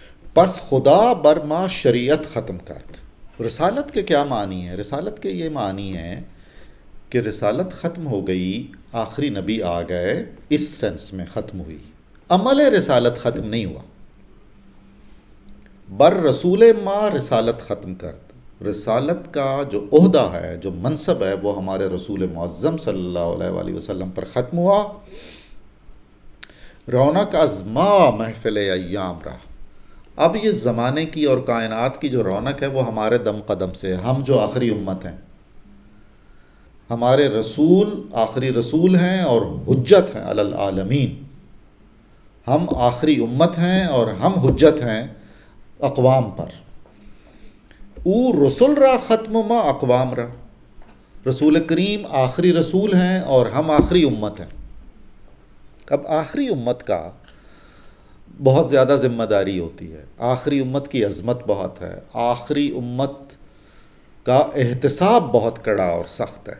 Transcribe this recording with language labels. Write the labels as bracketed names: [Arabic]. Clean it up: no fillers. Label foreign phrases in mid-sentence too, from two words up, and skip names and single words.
[Persian] پس خدا بر ما شریعت ختم کرد. [Urdu] رسالت کے کیا معنی ہے؟ رسالت کے یہ معنی ہے کہ رسالت ختم ہو گئی، آخری نبی آ گئے، اس سینس میں ختم ہوئی. عمل رسالت ختم نہیں ہوا. [Persian] بر رسول ما رسالت ختم کرد. [Urdu] رسالت کا جو عہدہ ہے، جو منصب ہے، وہ ہمارے رسول معظم صلی اللہ علیہ وآلہ وسلم پر ختم ہوا. [Persian] رونق از ما محفل ایام رہا. [Urdu] اب یہ زمانے کی اور کائنات کی جو رونق ہے وہ ہمارے دم قدم سے. ہم جو آخری امت ہیں، ہمارے رسول آخری رسول ہیں اور حجت ہیں [Arabic] علی العالمین. [Urdu] ہم آخری امت ہیں اور ہم حجت ہیں اقوام پر. [Persian] او رسول را ختم ما اقوام را. [Urdu] رسول کریم آخری رسول ہیں اور ہم آخری امت ہیں. اب آخری امت کا بہت زیادہ ذمہ داری ہوتی ہے. آخری امت کی عظمت بہت ہے. آخری امت کا احتساب بہت کڑا اور سخت ہے.